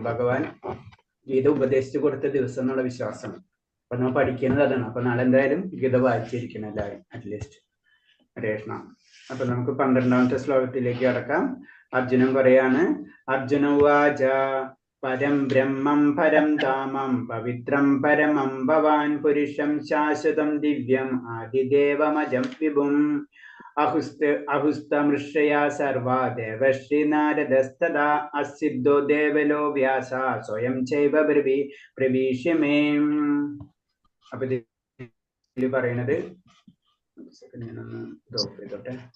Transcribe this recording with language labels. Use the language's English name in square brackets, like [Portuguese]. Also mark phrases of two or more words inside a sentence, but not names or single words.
[Malayalam] ഭഗവാൻ ഗീത ഉപദേശിച്ചു കൊടുത്ത ദിവസം എന്നുള്ള വിശ്വാസം. അപ്പൊ നമ്മൾ പഠിക്കുന്നത് അതാണ്. അപ്പൊ നാളെ എന്തായാലും ഗീത വായിച്ചിരിക്കണം എല്ലാവരും അറ്റ്ലീസ്റ്റ്. കൃഷ്ണ. അപ്പൊ നമുക്ക് 12ാമത്തെ ശ്ലോകത്തിലേക്ക് കടക്കാം. അർജുനൻ പറയാണ്, [Sanskrit] അർജുന ഉവാച പരം ബ്രഹ്മം പരം ധാമം പവിത്രം പരമം ഭവാൻ പുരുഷം ശാശ്വതം ദിവ്യം ആദിദേവമജം വിഭും അഹുസ്തമൃഷയാ സർവാ ദേവശ്രീ നാരദസ്തദാ അസിദ്ധോ ദേവലോ വ്യാസ സ്വയം ചൈവ പ്രവീഷ്യമേ. [Malayalam] അപ്പൊ ഇതിൽ പറയണത് ഞാനൊന്ന് ഡ്രോപ്പ് ചെയ്തോട്ടെ.